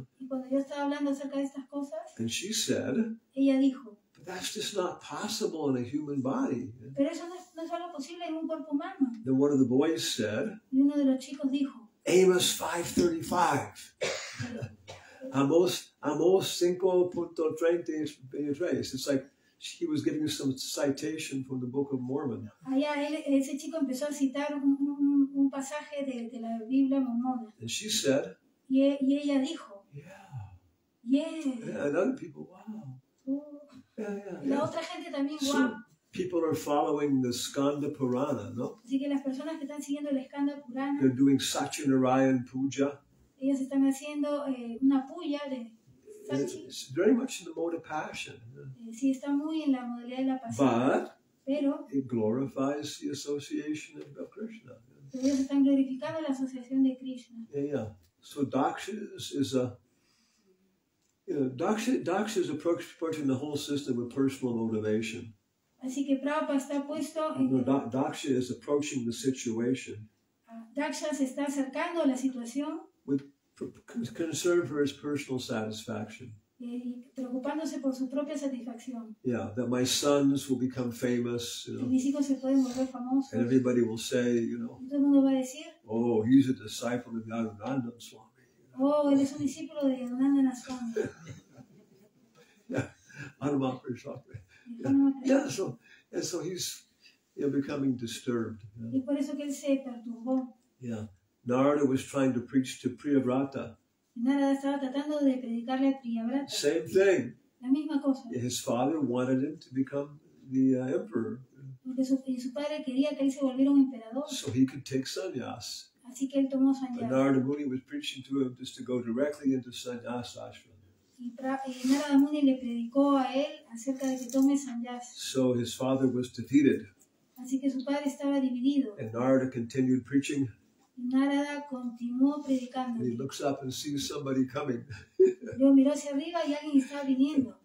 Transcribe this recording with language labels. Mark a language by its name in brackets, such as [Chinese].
[Spanish] Y cuando yo estaba hablando acerca de estas cosas, [English] and she said, [Spanish] ella dijo, [English] but that's just not possible in a human body. [Spanish] Pero eso no es algo posible en un cuerpo humano. [English] Then one of the boys said, [Spanish] y uno de los chicos dijo, [English] Amos 5:35. Amos 5:33. It's like he was giving some citation from the Book of Mormon. [Spanish] Allá ese chico empezó a citar un pasaje de la Biblia mormona. [English] And she said, [Spanish] y ella dijo, [English] Yeah. And other people, wow. [Spanish] Y la otra gente también, wow. [English] people are following the Skanda Purana, no? [Spanish] Así que las personas que están siguiendo el Skanda Purana, [English] They're doing Satyanarayan Puja. [Spanish] ellos están haciendo una puya de Sachi. [English] It's very much in the mode of passion. [Spanish] Sí, está muy en la modalidad de la pasión. [English] But [Spanish] Pero [English] it glorifies the association of Krishna. [Spanish] ellos están glorificando la asociación de Krishna. [English] Yeah. So Daksha is a, Daksha is approaching the whole system with personal motivation. [Spanish] Así que Prabhupada está puesto [English] No, Daksha is approaching the situation [Spanish] Daksha se está acercando a la situación [English] with concern for his personal satisfaction. [Spanish] y preocupándose por su propia satisfacción. [English] Yeah, that my sons will become famous, [Spanish] Que mis hijos se pueden volver famosos. [English] and everybody will say, [Spanish] Y todo el mundo va a decir, [English] oh, he's a disciple of Hanumanpresaka Swami. [Spanish] oh, él es un discípulo de Hanumanpresaka Swami. [English] Yeah, Hanumatpresaka. [Spanish] Hanumatpresaka. [English] Yeah, so he's becoming disturbed. [Spanish] Y por eso que él se perturbó. [English] Yeah, Narada was trying to preach to Priyavrata. [Spanish] Narada estaba tratando de predicarle a Priyavrata. [English] Same thing. [Spanish] La misma cosa. [English] His father wanted him to become the emperor, [Spanish] Porque su padre quería que él se volviera un emperador. [English] so he could take sannyas. [Spanish] Así que él tomó [English] But [Spanish] sannyas. [English] Narada Muni was preaching to him just to go directly into sannyas ashram. [Spanish] Y Narada Muni le predicó a él acerca de que tome sannyas. [English] So his father was defeated, [Spanish] Así que su padre estaba dividido. [English] and Narada continued preaching. [Spanish] Y Narada continuó predicando. [English] And he looks up and sees somebody coming, [Spanish] Luego miró hacia arriba y alguien estaba viniendo.